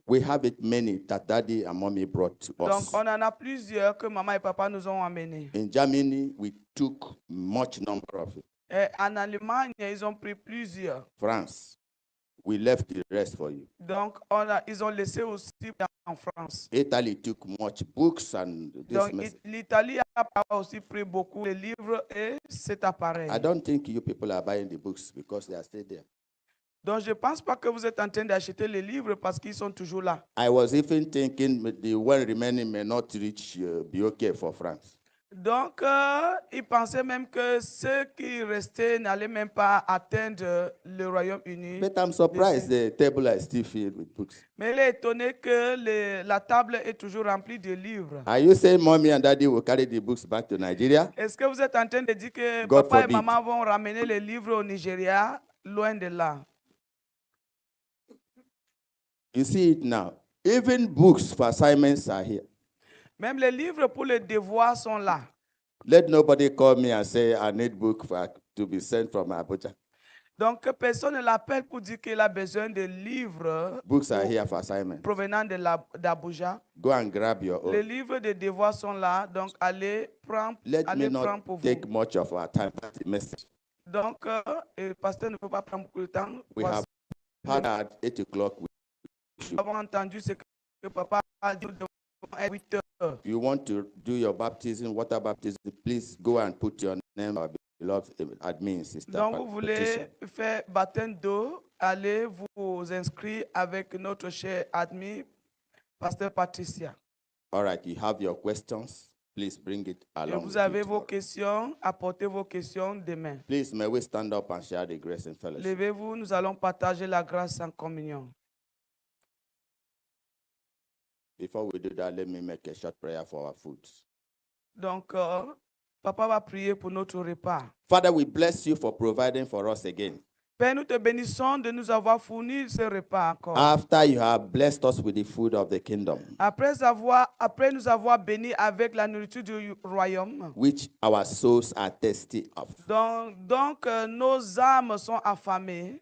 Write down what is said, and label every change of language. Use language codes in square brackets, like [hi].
[en] We have it many that daddy and mommy brought to us. [fr] Donc on en a plusieurs que maman et papa nous ont amenés. [en] In Germany, we took much number of it. [fr] Et en Allemagne, ils ont pris plusieurs. [en] France, we left the rest for you. [fr] Donc ils ont laissé aussi en France. [en] Italy took much books and this. [fr] Donc l'Italie a aussi pris beaucoup de livres et cet appareil. [en] I don't think you people are buying the books because they are still there. [fr] Donc je pense pas que vous êtes en train d'acheter les livres parce qu'ils sont toujours là. [en] I was even thinking the one remaining may not be okay for France. [fr] Donc ils pensaient même que ceux qui restaient n'allaient même pas atteindre le Royaume-Uni. [en] But I'm surprised the table is still filled with books. [fr] Mais il est étonné que la table est toujours remplie de livres. [en] Are you saying mommy and daddy will carry the books back to Nigeria? [fr] Est-ce que vous êtes en train de dire que [en] God [fr] papa [en] forbid. [fr] et maman vont ramener les livres au Nigeria? Loin de là. [en] You see it now. Even books for assignments are here. [fr] Même les livres pour les devoirs sont là. [en] Let nobody call me and say I need book to be sent from Abuja. [fr] Donc personne ne l'appelle pour dire qu'il a besoin de livres [en] Books are here for assignments. [fr] provenant d'Abuja. [en] Go and grab your own. [fr] Les livres de devoirs sont là, donc allez prendre pour vous. [en] Take much of our time. That's the message. [fr] Donc le pasteur ne peut pas prendre beaucoup de temps. [en] We have had at 8 o'clock. [fr] Nous avons entendu ce que papa a dit à 8 heures. [en] If you want to do your baptism, water baptism, please go and put your name, our beloved admin sister. [fr] Donc vous voulez faire baptême d'eau, allez vous inscrire avec notre chère admin, pasteur Patricia. [en] All right, you have your questions. Please bring it [fr] Et [en] along. [fr] vous avez vos questions, apportez vos questions demain. [en] Please, may we stand up and share the grace and fellowship. [fr] Levez-vous, nous allons partager la grâce en communion. [en] Before we do that, let me make a short prayer for our food. [fr] Donc, papa va prier pour notre repas. [en] Father, we bless you for providing for us again. [fr] Père, nous te bénissons de nous avoir fourni ce repas encore. [en] After you have blessed us with the food of the kingdom, [fr] Après nous avoir bénis avec la nourriture du royaume, [en] which our souls are thirsty of. [fr] donc nos âmes sont affamées.